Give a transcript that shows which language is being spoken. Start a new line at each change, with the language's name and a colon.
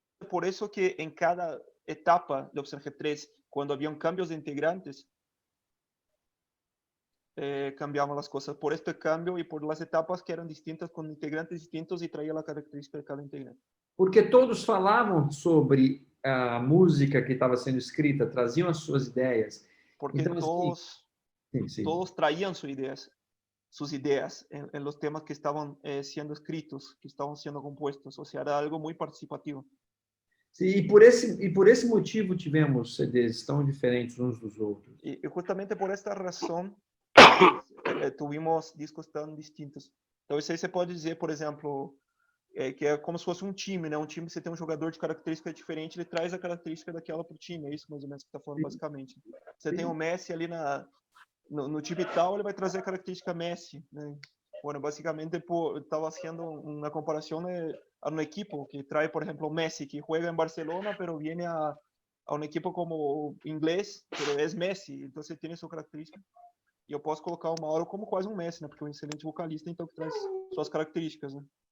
Spanish: por eso que en cada etapa de Opción G3, cuando habían cambios de integrantes, cambiaban las cosas por este cambio y por las etapas que eran distintas con integrantes distintos y traía la característica de cada integrante.
Portuguese: Porque todos falavam sobre a música que estava sendo escrita, traziam as suas ideias.
Spanish: Porque
Portuguese: Então, assim,
Spanish: todos traían sus ideas en los temas que estaban siendo escritos, que estaban siendo compuestos. O sea, era algo muy participativo.
Portuguese: Sim, e por esse motivo tivemos CDs tão diferentes uns dos outros.
Spanish: Y justamente por esta razón tuvimos discos tan distintos. Entonces ahí se puede decir, por ejemplo,
Portuguese: que é como se fosse um time, né? Um time, você tem um jogador de característica diferente, ele traz a característica daquela para o time. É isso mais ou menos que está falando, basicamente. Você tem o Messi ali no time tal, ele vai trazer a característica Messi, né?
Spanish: Bueno, básicamente estaba haciendo una comparación a un equipo que trae, por ejemplo, Messi, que juega en Barcelona, pero viene a un equipo como inglés, pero es Messi, entonces tiene su característica.
Portuguese: E eu posso colocar o Mauro como quase um Messi, né? Porque é um excelente vocalista, então que traz suas características, né?